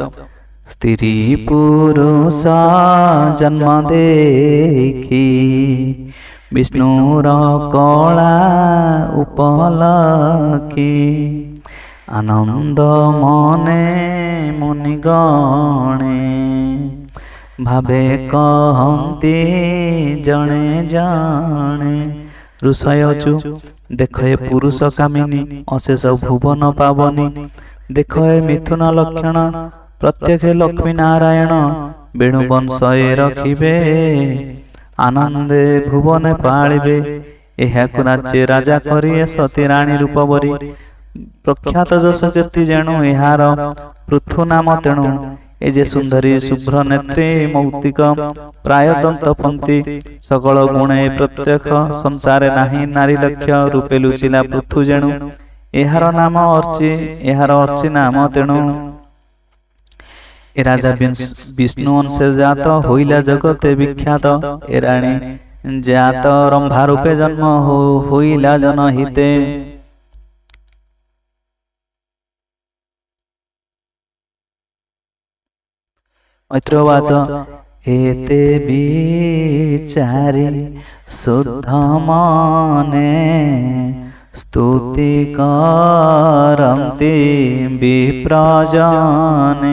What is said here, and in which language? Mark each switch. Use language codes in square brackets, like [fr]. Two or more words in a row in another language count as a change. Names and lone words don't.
[or] ସ୍ତ୍ରୀ ପୁରୁଷ ଜନ୍ମ ଦେଖୀ ବିଷ୍ଣୁର କଳା ଉପଲଖୀ ଆନନ୍ଦ ମନେ ମୁନିଗଣେ ଭାବେ କହତୀ ଜଣେ ଜଣେ। ଋଷୟଚୁ ଦେଖ ପୁରୁଷ କାମିନୀ ଅଶେଷ ଭୁବନ ପାବନୀ ଦେଖ ମିଥୁନ ଲକ୍ଷଣ ପ୍ରତ୍ୟକ୍ଷ ଲକ୍ଷ୍ମୀ ନାରାୟଣ ବେଣୁ ବଂଶ ରଖିବେ ଆନନ୍ଦେ ଭୁବନ ପାଳିବେ। ଏହାକୁ ରାଜ୍ୟ ରାଜା କରିଏ ସତୀ ରାଣୀ ରୂପବରୀ ପ୍ରଖ୍ୟାତ ଜସ କୀର୍ତ୍ତି ଜେଣୁ ଏହାର ପୃଥୁ ନାମ। ତେଣୁ ଏ ଜେ ସୁନ୍ଦରୀ ଶୁଭ୍ର ନେତ୍ରୀ ମୌକ୍ତିକ ପ୍ରାୟ ଦନ୍ତପନ୍ଥୀ ସକଳ ଗୁଣେ ପ୍ରତ୍ୟକ୍ଷ ସଂସାରେ ନାହି ନାରୀ ଲକ୍ଷ୍ୟ ରୂପେ ଲୁଚିଲା ପୃଥୁ ଜେଣୁ ଏହାର ନାମ ଅର୍ଚ୍ଚୀ ଏହାର ଅର୍ଚ୍ଚୀ ନାମ। ତେଣୁ ଏ ରାଜା ବିଷ୍ଣୁ ଅଂଶ ଜାତ ହୋଇଲା ଜଗତେ ବିଖ୍ୟାତ। ଏ ରାଣୀ ଜାତ ରମ୍ଭା ରୂପେ ଜନ୍ମ ହୋଇଲା ଜନହିତେ। ମୈତ୍ରେୟବାଚ ଏତେ ବିଚାରୀ ଶୁଦ୍ଧ ମନେ ସ୍ତୁତି କରନ୍ତି ବିପ୍ରଜନେ।